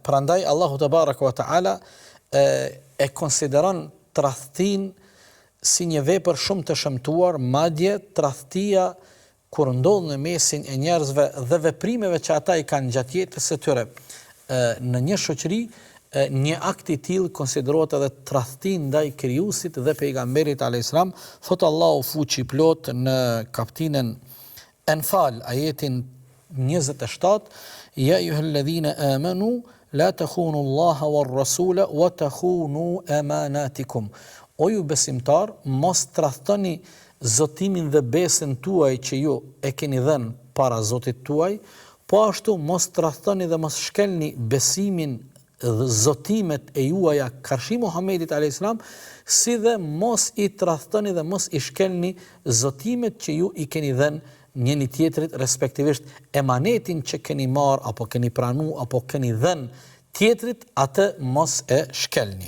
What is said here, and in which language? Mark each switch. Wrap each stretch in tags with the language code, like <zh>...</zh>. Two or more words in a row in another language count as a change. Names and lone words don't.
<sq>Prandaj</sq> <ar>الله تبارك وتعالى</ar> <sq>e konsideron tradhtin si një vepër shumë të shëmtuar, madje tradhtia kur ndodh në mesin e njerëzve dhe veprimeve që ata i kanë gjatë jetës së tyre në një shoqëri, një akt i tillë konsiderohet edhe tradhti ndaj krijuesit dhe pejgamberit</sq> <ar>عليه السلام.</ar> <sq>Thot Allahu fuqi plot në kapitullin Anfal, ajetin 27,</sq> <ar>يا أيها الذين آمنوا لا تخونوا الله والرسول وتخونوا أماناتكم.</ar> <sq>O ju besimtar, mos tradhtoni zotimin dhe besën tuaj që ju e keni dhënë para Zotit tuaj, po ashtu mos tradhtoni dhe mos shkelni besimin dhe zotimet e juaja karshi Muhamedit</sq> <ar>عليه السلام,</ar> <sq>si dhe mos i tradhtoni dhe mos i shkelni zotimet që ju i keni dhënë njëri tjetrit, respektivisht emanetin që keni marr apo keni pranu apo keni dhënë tjetrit, atë mos e shkelni.</sq>